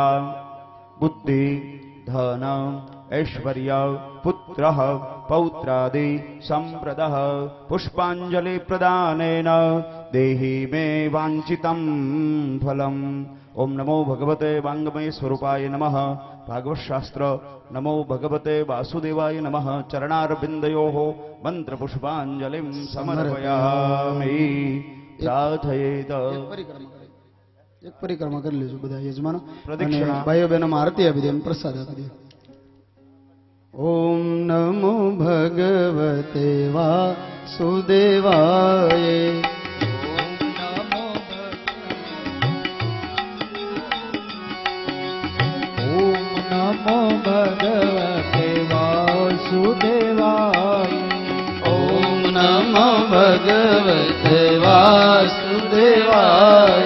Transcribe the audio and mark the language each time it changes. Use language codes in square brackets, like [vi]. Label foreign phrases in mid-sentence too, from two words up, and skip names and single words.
[sa] बुद्धि धन ऐश्वर्य पुत्रः पौत्रादि संप्रदः पुष्पाञ्जलि प्रदानेन देहि मे वाञ्छितं फलम् ओम नमो भगवते वांगमय स्वरूपाय नमः भागवत शास्त्र नमो भगवते वासुदेवाय नमः चरणारविन्दयोः मंत्रपुष्पाञ्जलिं समर्पयामि प्रार्थयेत [gu] એક પરિક્રમા કરી લેજો બધા યજમાનો પ્રદક્ષિણા. ભાઈઓ બહેનો આરતી આપી દે અને પ્રસાદ આપી દે. [sa] ओम नमो भगवते वासुदेवाय नमो भगवते वासुदेवाय ओम नमो भगवते वासुदेवाय